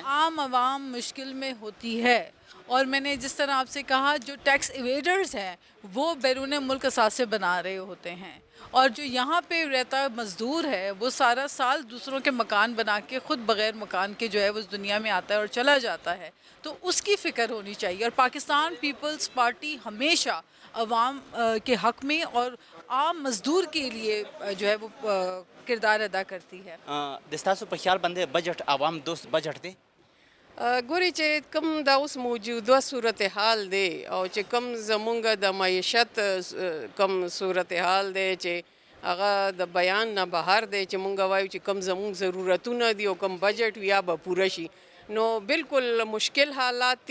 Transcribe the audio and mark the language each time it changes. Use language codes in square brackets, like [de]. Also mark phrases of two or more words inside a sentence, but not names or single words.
[ur] عام عوام مشکل میں ہوتی ہے، اور میں نے جس طرح آپ سے کہا جو [en] tax evaders [ur] ہیں وہ بیرون ملک اثاثے بنا رہے ہوتے ہیں، اور جو یہاں پہ رہتا مزدور ہے وہ سارا سال دوسروں کے مکان بنا کے خود بغیر مکان کے جو ہے وہ اس دنیا میں آتا ہے اور چلا جاتا ہے. تو اس کی فکر ہونی چاہیے. اور پاکستان پیپلز پارٹی ہمیشہ عوام کے حق میں اور عام مزدور کے لیے جو ہے وہ کردار ادا کرتی ہے. [ps] دستاسو په خیال باندې بجٹ عوام دوست بجٹ دی. ګوري چې کوم دا اوس موجوده صورتحال دی او چې کوم زمونږ د معیشت کوم صورتحال دی چې هغه د بیان نه بهر دی، چې مونږ وایو چې کوم زمونږ ضرورتونه دي او کوم بجټ یا به پوره شي، نو بالکل مشکل حالات دي.